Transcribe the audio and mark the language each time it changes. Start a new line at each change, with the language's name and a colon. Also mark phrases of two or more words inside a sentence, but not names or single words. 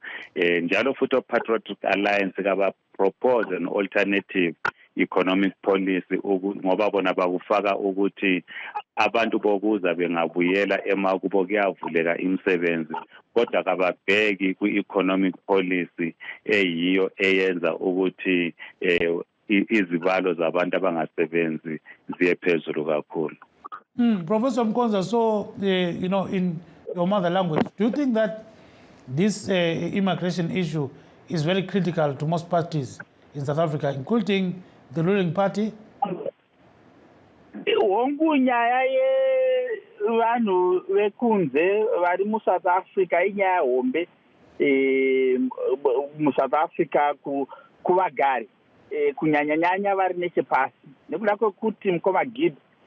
North Ndebele: Njalo futhi o-
English: Patriotic Alliance propose an alternative economic policy
North Ndebele: ngoba bona bakufaka ukuthi abantu bokuza bengabuyela emakubo kuyavuleka imisebenzi, kodwa kababheki ku-
English: economic policy
North Ndebele: eyiyo eyenza ukuthi izibalo zabantu abangasebenzi ziye phezulu kakhulu.
English: Professor Mkonza, so in your mother language, do you think that this immigration issue is very critical to most parties in South Africa, including the ruling party?
Shona: Nyaya yevanhu vekunze vari muSouth Africa inyaya hombe muSouth Africa kuvagari kunyanya-nyanya vari nechepasi nekuda kwekuti mukoma Gibbs